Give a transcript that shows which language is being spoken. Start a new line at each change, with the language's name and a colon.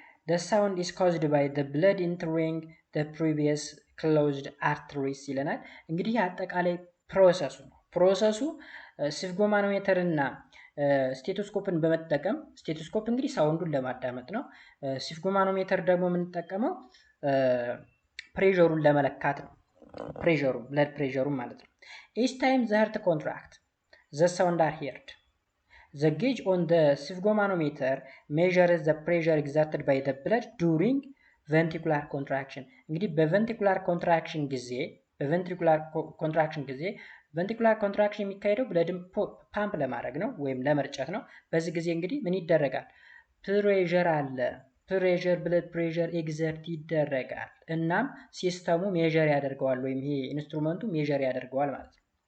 English: The sound is caused by the blood entering the previous closed arteries
Amharic: ይለናል። እንግዲህ አጠቃላይ ፕሮሰሱ ሲፍጎማኖሜተር እና ስቴቶስኮፕን በመጠቀም ስቴቶስኮፕ እንግዲህ ሳውንዱን ለማዳመጥ ነው። ሲፍጎማኖሜተር ደግሞ የምንጠቀመው ፕሬሸሩን ለመለካት ነው። ብለድ ፕሬሸሩን ማለት ነው።
English: each time the heart contract the sound are heard. The gauge on the sphygmomanometer measures the pressure exerted by the blood during ventricular contraction.
Amharic: እንግዲህ በቬንትሪኩላር ኮንትራክሽን ጊዜ ቬንትሪኩላር ኮንትራክሽን የሚካሄደው ብለድን ፓምፕ ለማድረግ ነው ወይም ለመርጨት ነው። በዚህ ጊዜ እንግዲህ ምን ይደረጋል? ፕሬሸር አለ። ብለድ ፕሬሸር ኤግዘርት ይደረጋል። እናም ሲስተሙ ሜዠር ያደርገዋል ወይም ይሄ ኢንስትሩመንቱ ሜዠር ያደርገዋል ማለት ነው።